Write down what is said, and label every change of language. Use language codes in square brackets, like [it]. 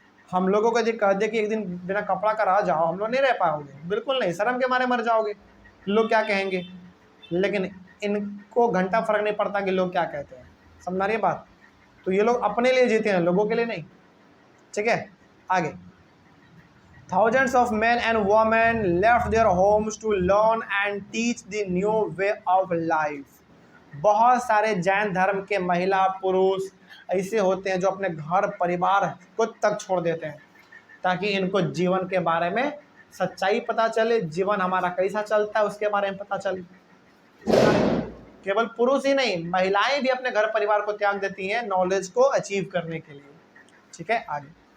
[hi] हम लोगों को यदि कह दे कि एक दिन बिना कपड़ा का रह जाओ, हम लोग नहीं रह पाओगे, बिल्कुल नहीं, शर्म के मारे मर जाओगे, लोग क्या कहेंगे। लेकिन इनको घंटा फर्क नहीं पड़ता कि लोग क्या कहते हैं। समझ रही बात? तो ये लोग अपने लिए जीते हैं, लोगों के लिए नहीं। ठीक है, आगे। [en] Thousands of men and women left their homes to learn and teach the new way of life. [hi] बहुत सारे जैन धर्म के महिला पुरुष ऐसे होते हैं जो अपने घर परिवार को तक छोड़ देते हैं ताकि इनको जीवन के बारे में सच्चाई पता चले, जीवन हमारा कैसा चलता है उसके बारे में पता चले। केवल पुरुष ही नहीं, महिलाएं भी अपने घर परिवार को त्याग देती हैं नॉलेज को अचीव करने के लिए। ठीक है, आगे।